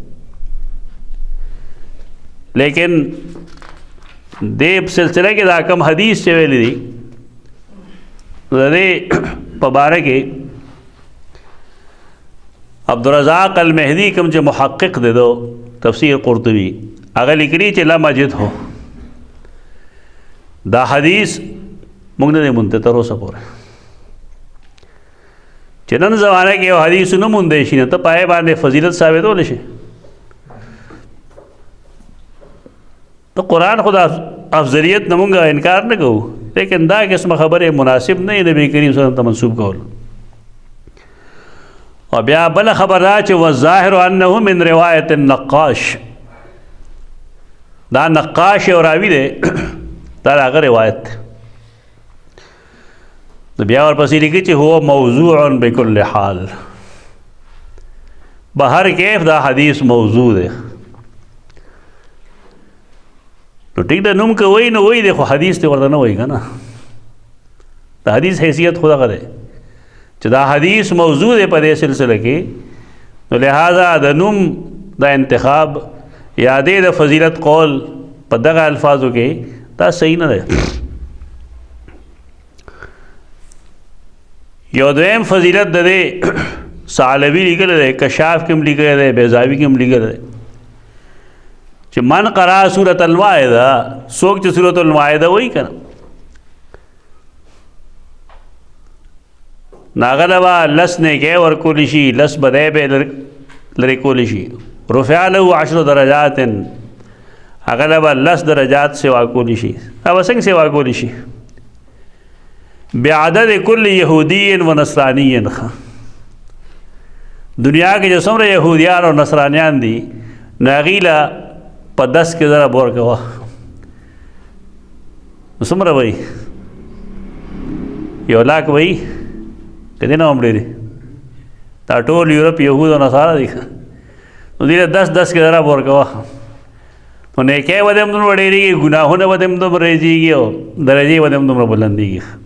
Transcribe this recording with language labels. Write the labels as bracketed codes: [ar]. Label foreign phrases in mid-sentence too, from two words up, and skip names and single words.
[ps] لیکن دې سلسله کې دا کم حدیث چې ویلی دي د دې په باره کې عبدالرزاق المهدی کوم چې محقق دی دو تفسیر قرطبی هغه لیکلي چې [ar] لم اجد [ps] هو دا حدیث موږ نه دی مونده تر اوسه پورې. چې نن زمانه کې یو حدیث نه موندی شي نه ته پای باندې فضیلت ثابتولی شي. د قرآن خو د افضلیت نه مونږ انکار نه کوو، لیکن دا قسمه خبرې مناسب نه یې نبی کریم [ar] صلی الله علیه وسلم [ps] ته منسوب کول. او بیا بل خبر دا چې [ar] والظاهر انه من روایت النقاش، [ps] دا نقاش یو راوي دی دا هغه روایت دی. بیا ورپسې لیکي چې [ar] هو موضوع بكل حال، [ps] بهر کیف دا حدیث موضوع دی. نو ټیک ده نوم که وایي نو وایي دی، خو حدیث دی ورته نه وایي که نه. د حدیث حیثیت خو دغه دی چې دا حدیث موضوع دی په دې سلسله کې، نو لہذا د نوم دا انتخاب یا د فضیلت قول په دغه الفاظو کې دا صحیح نه دی. یو دویم فضیلت د دې ثعلبي لیکلی دی، کشاف کې هم لیکلی دی، بیضاوي کې هم لیکلی دی چې [ar] من قرأ سورة المائده، [ps] څوک چې سورة المائده وایي که نه هغه له به لس نیکۍ ورکولی شي، لس بدۍ به لرې کولی شي. [ar] رفع له 10 درجات، [ps] هغه له به 10 درجات سوا کولی شي. دا به څنګه سوا کولی شي؟ [ar] بعدد کل یهودی و نصرانی. [ps] دنیا کې چې څومره یهودیان او نصرانیان دي نو هغوی له په 10 کې ضرب ورکوه، نو څومره وایي؟ 100,000 وایي که دی نه هم ډېرې؟ دا ټول یورپ یهود او نصارا دي، نو دوی له 10 کې ضرب ورکوه، نو نیکۍ به دې هم دومره ډېرېږي، ګناهونه به دې هم دومره رېځېږي او درجې به دې هم دومره بلندېږي.